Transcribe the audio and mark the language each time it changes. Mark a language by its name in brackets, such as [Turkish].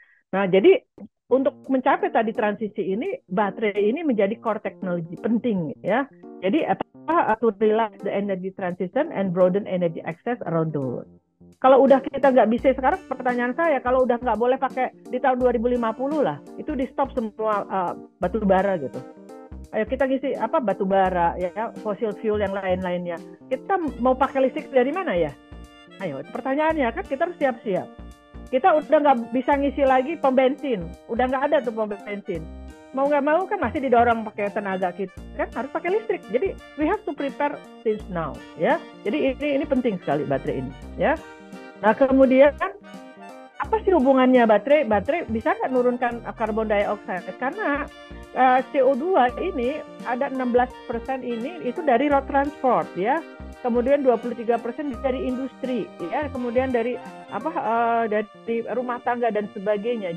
[Indonesian] Nah, jadi untuk mencapai tadi transisi ini, baterai ini menjadi core technology penting ya. [English] Jadi to realize the energy transition and broaden energy access around the world. [Indonesian] Kalau udah kita nggak bisa sekarang, pertanyaan saya, kalau udah nggak boleh pakai di tahun 2050 lah, itu di stop semua batu bara gitu. Ayo kita ngisi batu bara ya, fossil fuel yang lain-lainnya. Kita mau pakai listrik dari mana ya? Ayo, pertanyaannya kan kita harus siap-siap. Kita udah nggak bisa ngisi lagi pom bensin, udah nggak ada tuh pom bensin. Mau nggak mau kan masih didorong pakai tenaga kita kan, harus pakai listrik. [English] Jadi we have to prepare since now ya. [Indonesian] Jadi ini penting sekali baterai ini ya. Nah kemudian apa sih hubungannya baterai? Baterai bisa nggak menurunkan karbon dioksida? Karena CO2 ini ada 16% ini itu dari road transport ya. Kemudian 23% dari industri ya, kemudian dari dari rumah tangga dan sebagainya.